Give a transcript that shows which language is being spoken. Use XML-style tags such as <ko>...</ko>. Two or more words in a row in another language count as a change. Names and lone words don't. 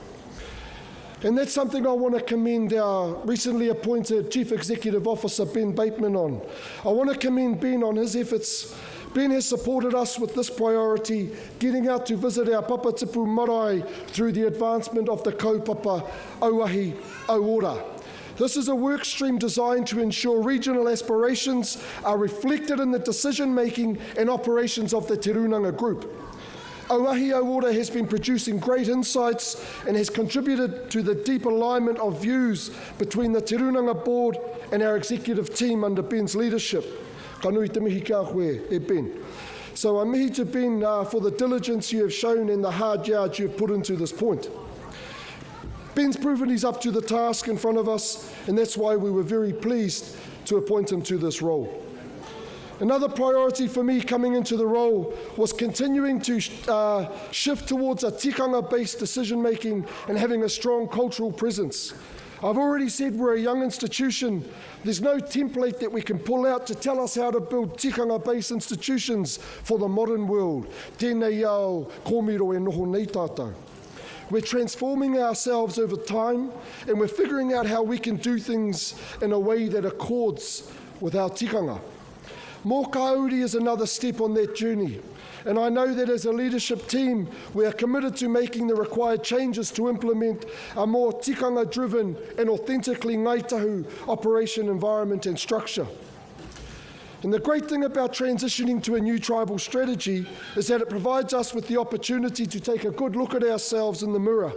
<en>And that's something I want to commend our recently appointed Chief Executive Officer, Ben Bateman, on. I want to commend Ben on his efforts. Ben has supported us with this priority, getting out to visit our Papatipu marae through the advancement of the</en> <mi>kaupapa auahi auora.</mi> <en>This is a work stream designed to ensure regional aspirations are reflected in the decision-making and operations of the Te Rūnanga group. Auahi Auora has been producing great insights and has contributed to the deep alignment of views between the Te Rūnanga board and our executive team under Ben's leadership.</en> <mi>Ka nui te mihi kia koe, e Ben.</mi> <en>So I'm mihi to Ben for the diligence you have shown and the hard yards you have put into this point. Ben's proven he's up to the task in front of us, and that's why we were very pleased to appoint him to this role. Another priority for me coming into the role was continuing to shift towards a tikanga-based decision-making and having a strong cultural presence. I've already said we're a young institution. There's no template that we can pull out to tell us how to build tikanga-based institutions for the modern world.</en> <mi>Tēnei au, kōmiro e noho nei tātou.</mi> <en>We're transforming ourselves over time, and we're figuring out how we can do things in a way that accords with our tikanga. Mō Kāuri is another step on that journey, and I know that as a leadership team, we are committed to making the required changes to implement a more tikanga-driven and authentically Ngāi Tahu operation environment and structure. And the great thing about transitioning to a new tribal strategy is that it provides us with the opportunity to take a good look at ourselves in the mirror.</en>